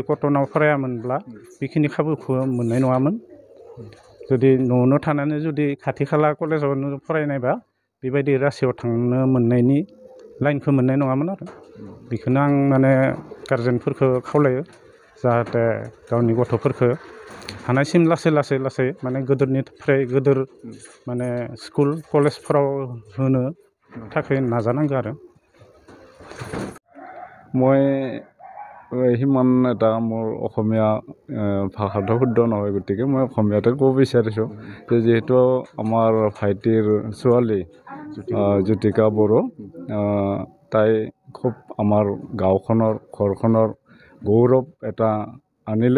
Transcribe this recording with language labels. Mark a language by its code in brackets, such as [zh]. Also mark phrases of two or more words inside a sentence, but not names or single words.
[brx] कटनाव फरायामोनब्ला बेखिनि खाबुखौ मोननाय नङामोन जुदि न'आवनो थानानै जुदि खाथि खाला कलेजावनो फरायनायबा बेबायदि रासियाव थांनो मोननायनि लाइनखौ मोननाय नङामोन आरो बेखौनो आं माने गारजेनफोरखौ खावलायो जाहाथे गावनि गथ'फोरखौ हानायसिम लासै माने गोदोरनिफ्राय गोदोर माने स्कुल कलेजफोराव होनो थाखाय नाजानांगौ आरो [as] মই সিমান এটা মোৰ অসমীয়া ভাষাটো শুদ্ধ নহয় গতিকে মই অসমীয়াতে ক'ব বিচাৰিছোঁ যে যিহেতু আমাৰ ভাইটিৰ ছোৱালী জ্যোতিকা বড়ো তাই খুব আমাৰ গাঁওখনৰ ঘৰখনৰ গৌৰৱ এটা আনিলে